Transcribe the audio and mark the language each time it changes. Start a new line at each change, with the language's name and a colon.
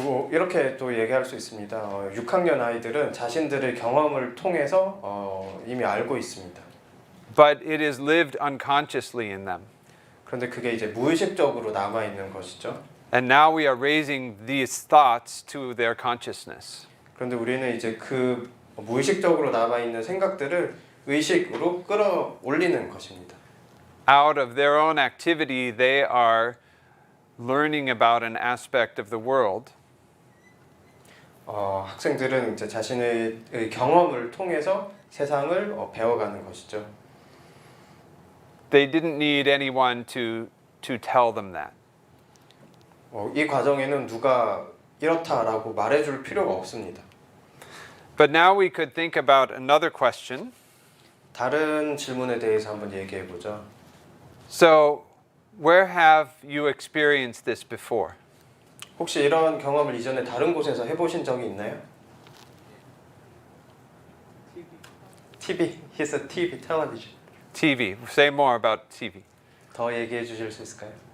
Korean: 이렇게 또 얘기할 수 있습니다. 6학년 아이들은 자신들의 경험을 통해서 이미 알고 있습니다.
English: But it is lived unconsciously in them.
Korean: 그런데 그게 이제 무의식적으로 남아 있는 것이죠.
English: And now we are raising these thoughts to their consciousness.
Korean: 그런데 우리는 이제 그 무의식적으로 남아 있는 생각들을 의식으로 끌어올리는 것입니다.
English: out of their own activity, they are learning about an aspect of the world.
Korean: 학생들은 이제 자신의 경험을 통해서 세상을 배워가는 것이죠.
English: They didn't need anyone to tell them that.
Korean: 이 과정에는 누가 이렇다라고 말해줄 필요가 없습니다.
English: But now we could think about another question.
Korean: 다른 질문에 대해서 한번 얘기해 보죠.
English: So, where have you experienced this before?
Korean: 혹시 이런 경험을 이전에 다른 곳에서 해보신 적이 있나요?
English: TV. He said TV, television. TV. Say more about TV.
Korean: 더 얘기해 주실 수 있을까요?